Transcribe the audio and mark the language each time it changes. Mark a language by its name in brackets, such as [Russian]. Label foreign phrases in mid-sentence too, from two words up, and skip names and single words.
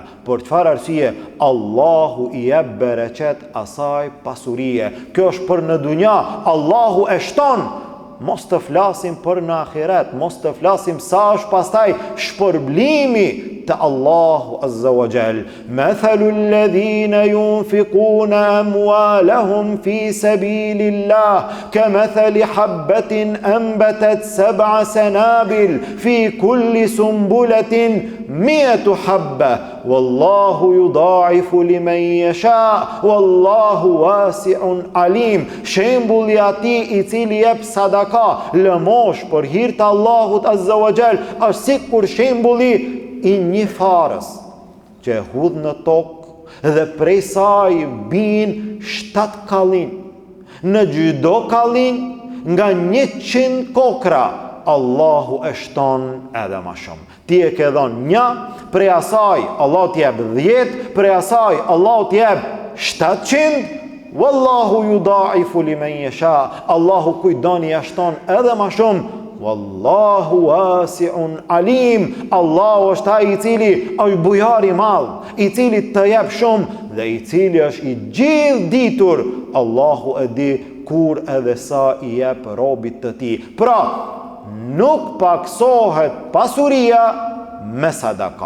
[Albanian] Por çfarë arsye? Allahu i jep bereqet asaj pasurie. Kjo është për në dunja, Allahu e shton. Mos të flasim për në ahiret, mos të flasim sa është pastaj shpërblimi të Allahu [Arabic] عز وجل. مثل الذين ينفقون أموالهم في سبيل الله كمثل حبة أنبتت 7 سنابل في كل سنبلة 100 حبة والله يضاعف لمن يشاء والله واسع عليم. [Albanian] Shembulli i atij i cili jep sadaka, lëmosh për hir të Allahut [Arabic] عز وجل, [Albanian] është sikur shembulli i një farës që e hudh në tokë dhe prej saj bin 7 kallin. Në çdo kallin nga 100 kokra, Allahu e shton edhe ma shumë. Ti e ke dhënë 1, prej asaj Allah t'jep 10, prej asaj Allah t'jep 700. [Arabic] والله يضاعف لمن يشاء. [Albanian] Allahu kujdoni ja shton edhe ma shumë. [Arabic] والله واسع عليم. [Albanian] Allahu është ai i cili është bujar i madh, i cili të jep shumë dhe i cili është i gjithë ditur. Allahu e di kur edhe sa I jep robit të tij. Pra, nuk paksohet pasuria me sadaka.